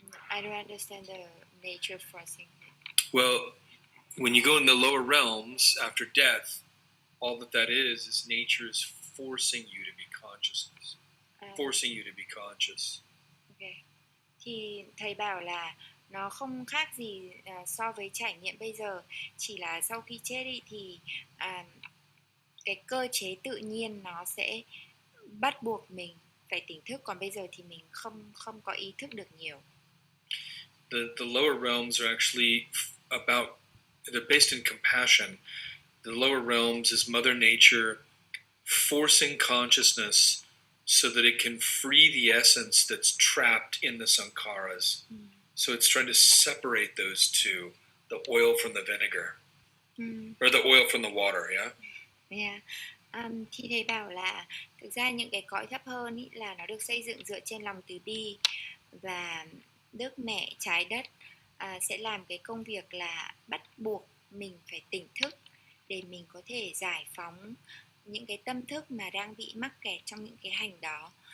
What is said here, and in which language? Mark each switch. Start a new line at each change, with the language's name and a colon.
English: I don't understand the nature forcing. Well, when you go in the lower realms after death, all that is nature is forcing you to be consciousness, forcing you to be conscious. Okay.
Vietnamese: Thì thầy bảo là nó không khác gì so với trải nghiệm bây giờ, chỉ là sau khi chết đi thì cái cơ chế tự nhiên nó sẽ bắt buộc mình phải tỉnh thức, còn bây giờ thì mình không có ý thức được nhiều.
English: The lower realms are actually they're based in compassion. The lower realms is Mother Nature forcing consciousness so that it can free the essence that's trapped in the sankharas. So it's trying to separate those two, the oil from the vinegar, or the oil from the water, yeah? Yeah.
Vietnamese: Thì thầy bảo là thực ra những cái cõi thấp hơn ý, là nó được xây dựng dựa trên lòng từ bi, và Đức Mẹ Trái Đất sẽ làm cái công việc là bắt buộc mình phải tỉnh thức để mình có thể giải phóng những cái tâm thức mà đang bị mắc kẹt trong những cái hành đó.